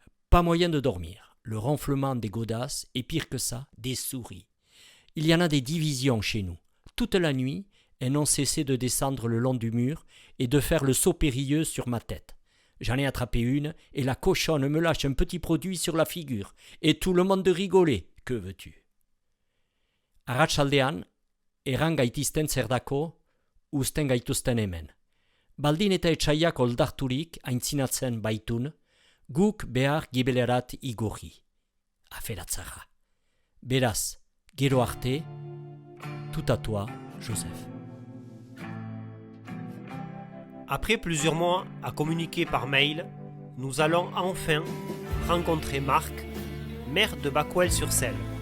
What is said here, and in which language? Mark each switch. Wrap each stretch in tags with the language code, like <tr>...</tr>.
<fr>Pas moyen de dormir. Le ronflement des godasses et pire que ça, des souris. Il y en a des divisions chez nous. Toute la nuit, elles n'ont cessé de descendre le long du mur et de faire le saut périlleux sur ma tête. J'en ai attrapé une et la cochonne me lâche un petit produit sur la figure et tout le monde de rigoler. Que veux-tu?</fr> <eu>Arratsaldean, erran gaitizten zer dako, uzten gaituzten hemen. Baldin eta etxaiak oldarturik aintzinatzen baitun, guk behar gibelerat igorri. Aferatzara. Beraz, gero arte,</eu> <fr>tout à toi,</fr> <eu>Joseph.</eu> <fr>Après plusieurs mois à communiquer par mail, nous allons enfin rencontrer Marc, maire de Bacoel-sur-Selle.</fr>